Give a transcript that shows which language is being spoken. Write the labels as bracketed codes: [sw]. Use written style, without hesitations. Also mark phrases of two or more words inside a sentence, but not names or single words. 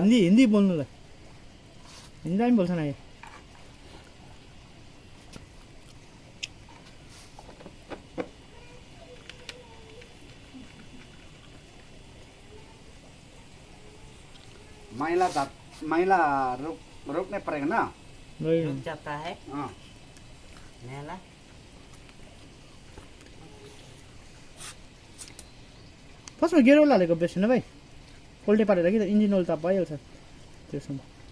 [ne] हिन्दी बोल्नुलाई हिन्दी पनि बोल्छन् आयो [hi] मैला रोकने पड़ेगा ना रुक जाता है हाँ मैला [ne] फर्स्टमा [en] gear oil [ne] हालेको बेस होइन भाइ पोल्टे पारेर कि त [en] engine oil [ne] त भइहाल्छ त्यसमा